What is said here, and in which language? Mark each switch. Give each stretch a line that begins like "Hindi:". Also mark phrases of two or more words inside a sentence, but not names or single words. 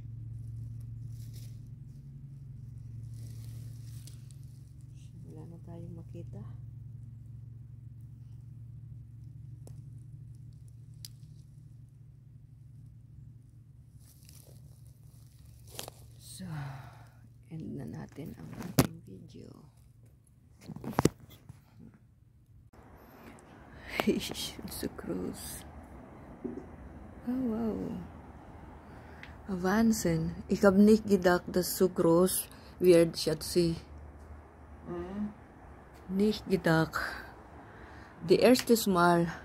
Filipino: Wala na tayong makita. So, end na natin ang ating video.
English: So gross.
German: Oh wow. Avansen. Ich habe nicht gedacht, dass so groß wird, Schatzi. Nicht gedacht. Die erste Mal.